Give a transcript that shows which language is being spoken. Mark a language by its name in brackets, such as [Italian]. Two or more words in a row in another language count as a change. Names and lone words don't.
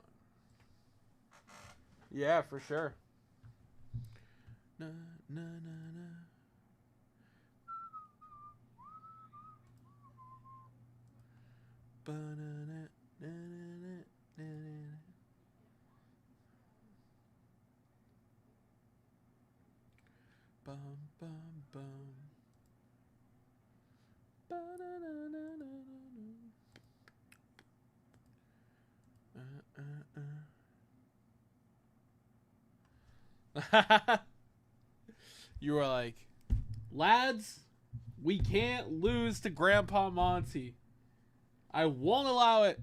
[English] Yeah, for sure. Na, na, na, na. Ba-na-na, na-na-na, na-na-na. Bum, bum, bum. Ba-na-na-na-na-na-na. You were like, lads, we can't lose to Grandpa Monty. I won't allow it.